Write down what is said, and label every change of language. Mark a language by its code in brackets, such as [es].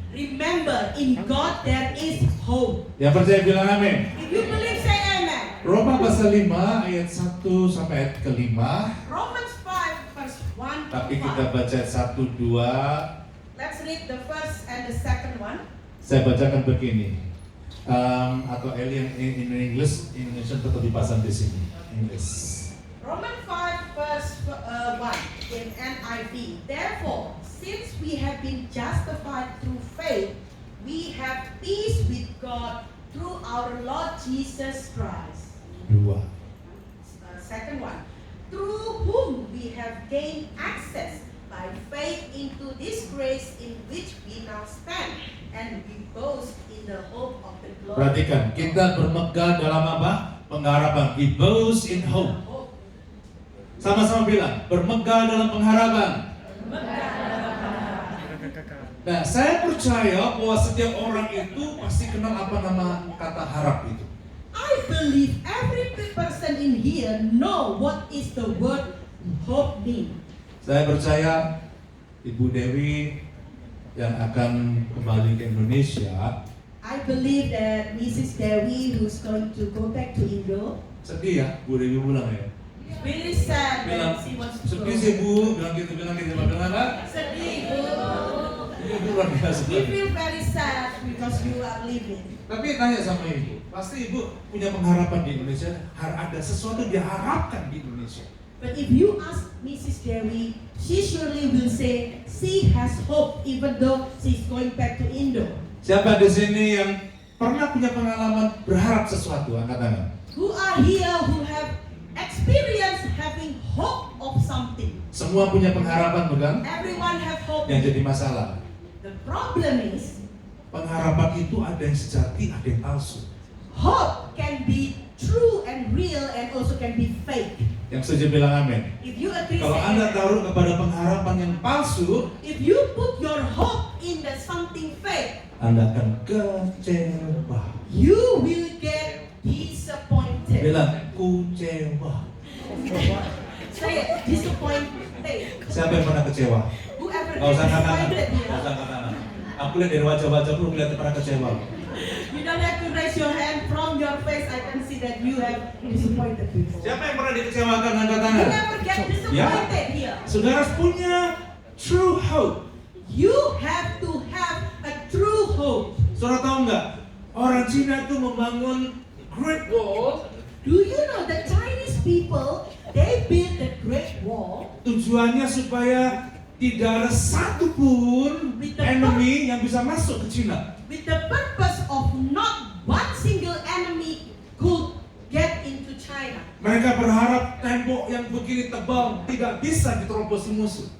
[en] remember in God there is hope. [id] Yang percaya bilang amin. [en] If you believe, say amen. [id] Roma pasal 5 ayat 1 sampai ayat ke-5. [en] Romans 5 verse 1 to [id] Tapi [en] 5. [id] kita baca 1, 2. [en] Let's read the first and the second one. [id] Saya bacakan begini. atau alien [en] in English, [id] Indonesia tetap dipasang di sini. English. [en] Romans 5 verse 1 in NIV. Therefore, since we have been justified through faith, we have peace with God through our Lord Jesus Christ. 2. Second one, through whom we have gained access by faith into this grace in which we now stand, and we boast in the hope of the glory. [id] Perhatikan, kita bermegah dalam apa? Pengharapan. [en] We boast in hope. [id] Sama-sama bilang, bermegah dalam pengharapan. Nah, saya percaya bahwa setiap orang itu pasti kenal apa nama kata harap itu. [en] I believe every person in here know what is the word hope mean. [id] Saya percaya Ibu Dewi yang akan kembali ke Indonesia [en] I believe that Mrs. Dewi who's going to go back to Indo [id] sedih ya, Bu Dewi pulang ya. [en] really sad [id] Bilang, [en] that she wants to [id] sedih [en] go. [id] sih Bu, bilang gitu, bilang apa? Sedih, Bu. Ibu luar biasa. [en] We feel very sad because you are leaving. [id] Tapi tanya sama Ibu, pasti Ibu punya pengharapan di Indonesia, ada sesuatu diharapkan di Indonesia. [en] But if you ask Mrs. Dewi, she surely will say she has hope even though she's going back to Indo. [id] Siapa di sini yang pernah punya pengalaman berharap sesuatu? Angkat tangan. [en] Who are here who have experience having hope of something? [id] Semua punya pengharapan, bukan? [en] Everyone have hope. [id] Yang jadi masalah, [en] The problem is [id] pengharapan itu ada yang sejati, ada yang palsu. [en] hope can be true and real and also can be fake. [id] Yang setuju bilang amin. [en] If you agree, [id] Kalau [en] say [id] Anda [en] amen. [id] taruh kepada pengharapan yang palsu, [en] If you put your hope in the something fake, [id] Anda akan kecewa. [en] you will get disappointed. [id] Bilang, kecewa. [en] Say it, disappointed. [id] Siapa yang pernah kecewa? [en] Whoever [id] Gak usah [en] gets [id] angkat tangan. [en] disappointed [id] Gak [en] here, [id] usah angkat tangan. Aku lihat dari wajah-wajah lu kelihatan pernah kecewa. [en] you don't have to raise your hand from your face. I can see that you have disappointed people. [id] Siapa yang pernah dikecewakan? Angkat tangan. [en] Whoever get disappointed here, [id] Saudara punya true hope. [en] you have to have a true hope. [id] Saudara tahu nggak? Orang Cina itu membangun Great Wall. [en] Do you know the Chinese people, they built the Great Wall [id] Tujuannya supaya tidak ada satupun enemy yang bisa masuk ke Cina. [en] with the purpose of not one single enemy could get into China. [id] Mereka berharap tembok yang begini tebal tidak bisa diterobos musuh.